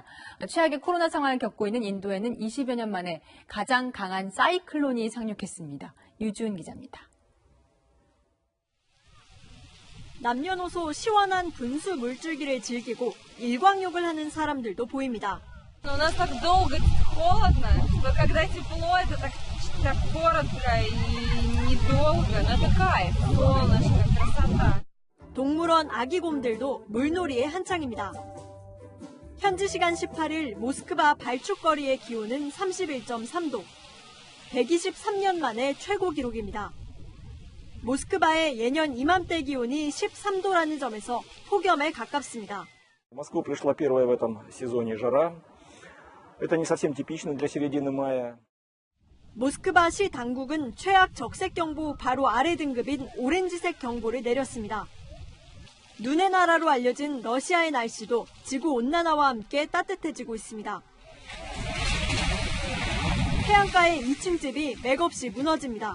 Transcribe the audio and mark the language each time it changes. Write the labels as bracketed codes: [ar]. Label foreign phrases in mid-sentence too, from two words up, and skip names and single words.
[ko] 최악의 코로나 상황을 겪고 있는 인도에는 20여 년 만에 가장 강한 사이클론이 상륙했습니다. 유지훈 기자입니다. 남녀노소 시원한 분수 물줄기를 즐기고 일광욕을 하는 사람들도 보입니다. [ru] У нас так долго холодно, что когда тепло, это так коротко и недолго, но это кайф, солнышко, красота. [ko] 동물원 아기곰들도 물놀이에 한창입니다. 현지 시간 18일 모스크바 발축거리의 기온은 31.3도, 123년 만에 최고 기록입니다. 모스크바의 예년 이맘때 기온이 13도라는 점에서 폭염에 가깝습니다. [ru] В Москву пришла первая в этом сезоне жара. Это не совсем типично для середины мая. [ko] 모스크바 시 당국은 최악 적색경보 바로 아래 등급인 오렌지색 경보를 내렸습니다. 눈의 나라로 알려진 러시아의 날씨도 지구온난화와 함께 따뜻해지고 있습니다. 해안가의 2층 집이 맥없이 무너집니다.